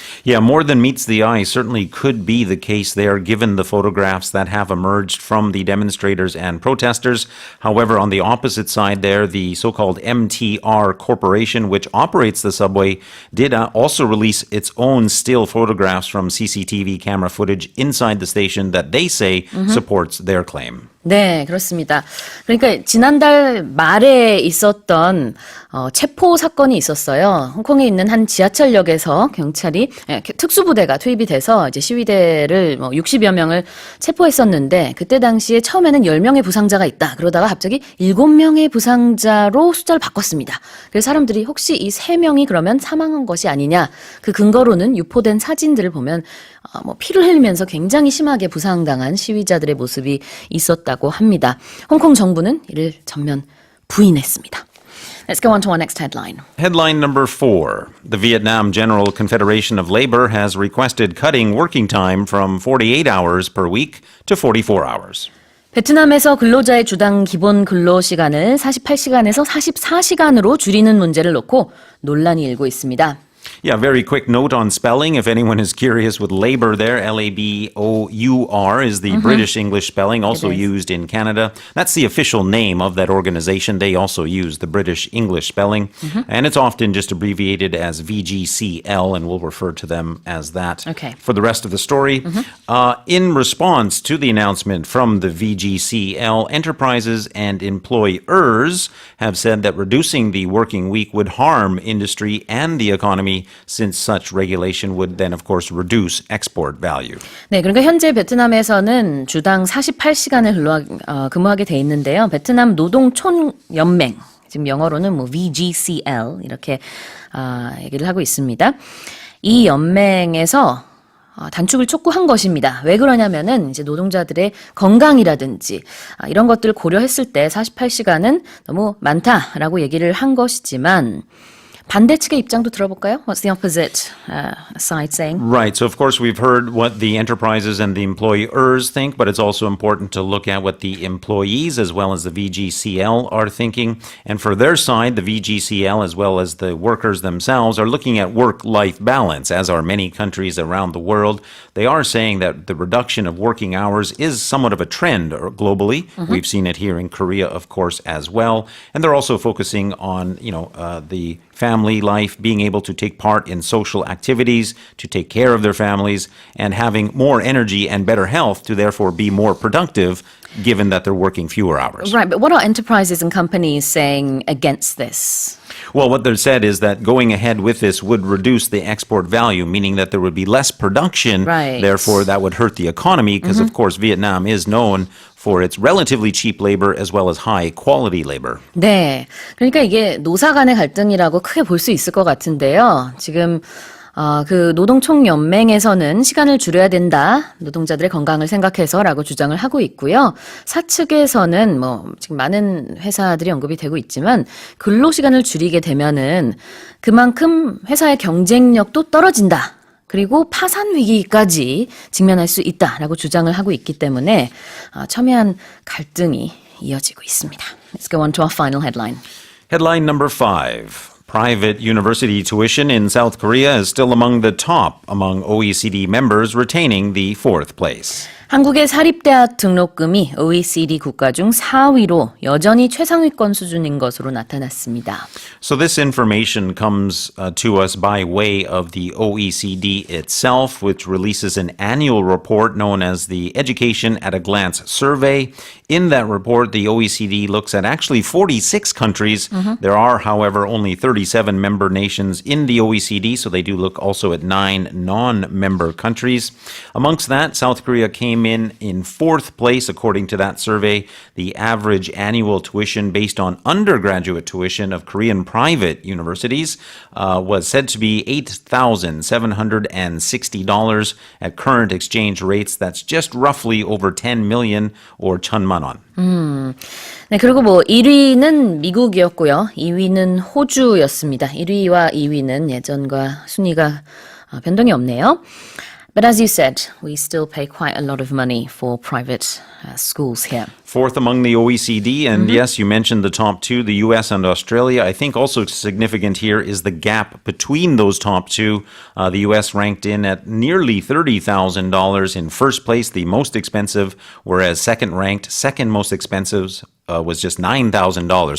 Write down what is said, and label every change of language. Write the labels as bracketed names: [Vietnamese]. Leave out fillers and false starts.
[English] Yeah, more than meets the eye certainly could be the case there, given the photographs that have emerged from the demonstrators and protesters. However, on the opposite side there, the so-called MTR Corporation, which operates the subway, did also release its own still photographs from CCTV camera footage inside the station that they say supports their claim. [Korean] 네, 그렇습니다. 그러니까 지난달 말에 있었던 체포 사건이 있었어요. 홍콩에 있는 한 지하철역에서 경찰이 특수부대가 투입이 돼서 이제 시위대를 60여 명을 체포했었는데 그때 당시에 처음에는 10명의 부상자가 있다. 그러다가 갑자기 7명의 부상자로 숫자를 바꿨습니다. 그래서 사람들이 혹시 이 3명이 그러면 사망한 것이 아니냐. 그 근거로는 유포된 사진들을 보면 피를 흘리면서 굉장히 심하게 부상당한 시위자들의 모습이 있었다고 합니다. 홍콩 정부는 이를 전면 부인했습니다. [English] Let's go on to our next headline. Headline number 4. The Vietnam General Confederation of Labor has requested cutting working time from 48 hours per week to 44 hours. [Korean] 베트남에서 근로자의 주당 기본 근로 시간을 48시간에서 44시간으로 줄이는 문제를 놓고 논란이 일고 있습니다. [English] Yeah, very quick note on spelling. If anyone is curious with labor there, L-A-B-O-U-R is the British English spelling, also used in Canada. That's the official name of that organization. They also use the British English spelling. And it's often just abbreviated as VGCL, and we'll refer to them as that for the rest of the story. In response to the announcement from the VGCL, enterprises and employers have said that reducing the working week would harm industry and the economy, since such regulation would then, of course, reduce export value. [Korean] 네, 그러니까 현재 베트남에서는 주당 48시간을 근무하게 돼 있는데요. 베트남 노동촌연맹, 지금 영어로는 VGCL 이렇게 얘기를 하고 있습니다. 이 연맹에서 단축을 촉구한 것입니다. 왜 그러냐면은 이제 노동자들의 건강이라든지 이런 것들을 고려했을 때 48시간은 너무 많다라고 얘기를 한 것이지만 반대 측의 입장도 들어볼까요? [English] What's the opposite side saying? Right. So, of course, we've heard what the enterprises and the employers think, but it's also important to look at what the employees as well as the VGCL are thinking. And for their side, the VGCL as well as the workers themselves are looking at work-life balance, as are many countries around the world. They are saying that the reduction of working hours is somewhat of a trend globally. We've seen it here in Korea, of course, as well. And they're also focusing on, the family life, being able to take part in social activities, to take care of their families, and having more energy and better health to therefore be more productive, given that they're working fewer hours. Right, but what are enterprises and companies saying against this? Well, what they've said is that going ahead with this would reduce the export value, meaning that there would be less production. Right. Therefore, that would hurt the economy because, of course, Vietnam is known for its relatively cheap labor as well as high quality labor. [Korean] 네. 그러니까 이게 노사 간의 갈등이라고 크게 볼 수 있을 것 같은데요. 지금 그 노동총연맹에서는 시간을 줄여야 된다. 노동자들의 건강을 생각해서라고 주장을 하고 있고요. 사측에서는 지금 많은 회사들이 언급이 되고 있지만 근로시간을 줄이게 되면은 그만큼 회사의 경쟁력도 떨어진다. 그리고 파산 위기까지 직면할 수 있다라고 주장을 하고 있기 때문에 첨예한 갈등이 이어지고 있습니다. [English] Let's go on to our final headline. Headline number 5. Private university tuition in South Korea is still among the top among OECD members, retaining the fourth place. [Korean] 한국의 사립대학 등록금이 OECD 국가 중 4위로 여전히 최상위권 수준인 것으로 나타났습니다. [English] So this information comes to us by way of the OECD itself, which releases an annual report known as the Education at a Glance survey. In that report, the OECD looks at actually 46 countries. There are, however, only 37 member nations in the OECD, so they do look also at 9 non-member countries. Amongst that, South Korea came in fourth place, according to that survey. The average annual tuition based on undergraduate tuition of Korean private universities was said to be $8,760 at current exchange rates. That's just roughly over 10 million or [Korean] 1,000만 원. 네, 그리고 1위는 미국이었고요. 2위는 호주였습니다. 1위와 2위는 예전과 순위가 변동이 없네요. [English] But as you said, we still pay quite a lot of money for private schools here. Fourth among the OECD, and yes, you mentioned the top two, the US and Australia. I think also significant here is the gap between those top two. The US ranked in at nearly $30,000 in first place, the most expensive, whereas second most expensive was just $9,000.